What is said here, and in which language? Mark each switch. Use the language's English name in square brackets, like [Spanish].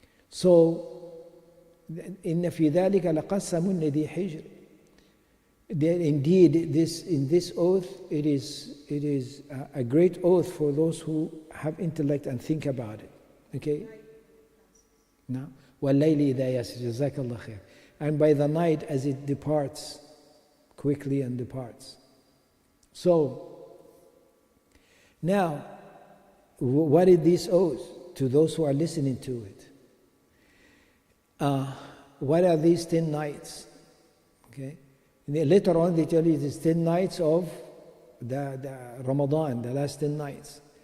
[Arabic] So إن في ذلك لقسم لذي حجر. [English] Indeed, in this oath, it is a great oath for those who have intellect and think about it. Okay? [Arabic] Now, وَاللَّيْلِ إِذَا يَسْرِ, جَزَاكَ اللَّهُ خَيْرًا. [English] And by the night as it departs quickly and departs. So, now, what is this oath to those who are listening to it? What are these 10 nights? Okay? Later on they tell you it's 10 nights of the Ramadan, the last 10 nights.